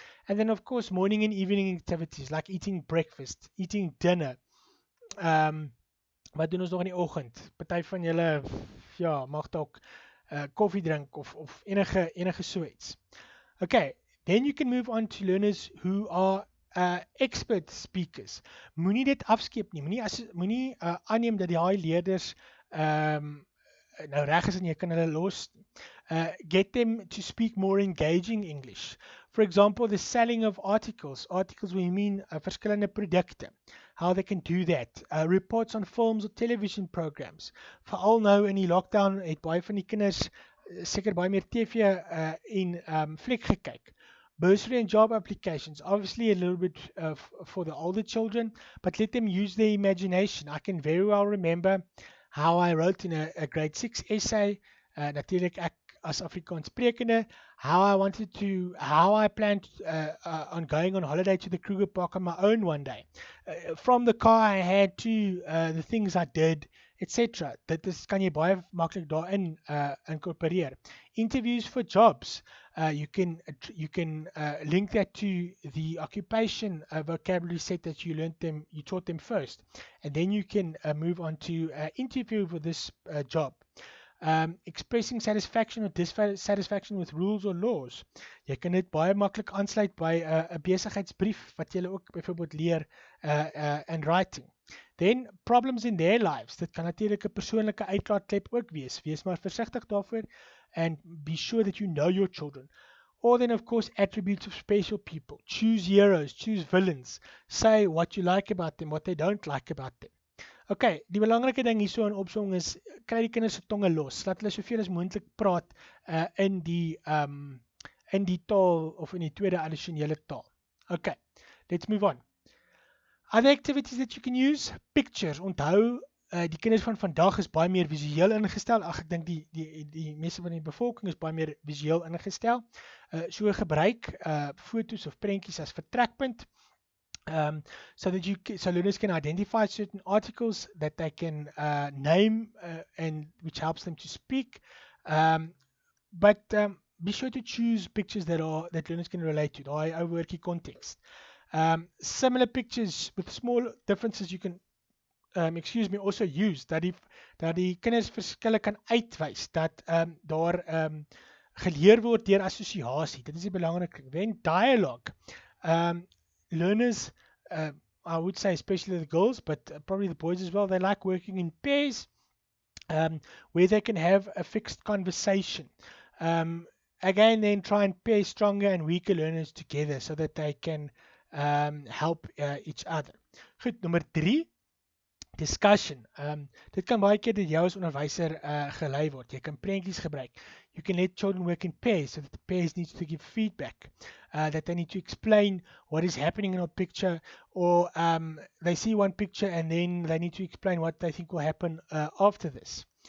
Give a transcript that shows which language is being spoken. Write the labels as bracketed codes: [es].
[en] And then, of course, morning and evening activities like eating breakfast, eating dinner. [af] Wat doen ons nog in die oggend? Party van julle mag dalk koffie drink of enige so iets. [en] Okay, then you can move on to learners who are expert speakers. [af] Moenie dit afskeep nie. Moenie aanneem dat die leerders nou reg is en jy kan hulle los. [en] Get them to speak more engaging English. For example, the selling of articles. Articles we mean [af] verskillende produkte. [en] How they can do that. Reports on films or television programs. [af] Veral nou in die lockdown het baie van die kinders seker baie meer TV en fliek gekyk. [en] Bursary and job applications, obviously a little bit for the older children, but let them use their imagination. I can very well remember how I wrote in a grade 6 essay, [af] natuurlijk ek as Afrikaans sprekende, [en] how I planned on going on holiday to the Kruger Park on my own one day. From the car I had to the things I did, etc. [af] Dit kan jy baie maklik daarin incorporeer. [en] Interviews for jobs. You can link that to the occupation vocabulary set that you taught them first, and then you can move on to interview for this job. Expressing satisfaction or dissatisfaction with rules or laws. [af] Jy kan dit baie maklik aansluit by 'n besigheidsbrief wat jy ook byvoorbeeld leer in writing. [en] Then problems in their lives. [af] Dit kan natuurlik 'n persoonlike uitlaatklep ook wees. Wees maar versigtig daarvoor [en] and be sure that you know your children. Or then of course attributes of special people. Choose heroes, choose villains. Say what you like about them, what they don't like about them. [af] Okay, die belangrike ding hierso in opsomming is kry die kinders se tonge los. Laat hulle soveel as moontlik praat in die taal of in die tweede addisionele taal. [en] Okay, let's move on. Other activities that you can use, pictures. [af] Onthou, die kinders van vandag is baie meer visueel ingestel. Ek dink die meeste van die bevolking is baie meer visueel ingestel. So gebruik foto's of prentjies as vertrekpunt. [en] So learners can identify certain articles that they can name and which helps them to speak. But be sure to choose pictures that learners can relate to. [af] Daai ou woordjie context. [en] Similar pictures with small differences you can also use [af] dat die kinders verskille kan uitwys, dat daar geleer word deur assosiasie. Dit is die belangrike. [en] Then dialogue. Learners, I would say especially the girls, but probably the boys as well, they like working in pairs where they can have a fixed conversation. Again, then try and pair stronger and weaker learners together so that they can help each other. [af] Goed, nummer 3, discussion. Dit kan baie keer deur jou as onderwyser gelei word. Jy kan prentjies gebruik. [en] You can let children work in pairs so that the pairs need to give feedback, that they need to explain what is happening in a picture, or they see one picture and then they need to explain what they think will happen after this.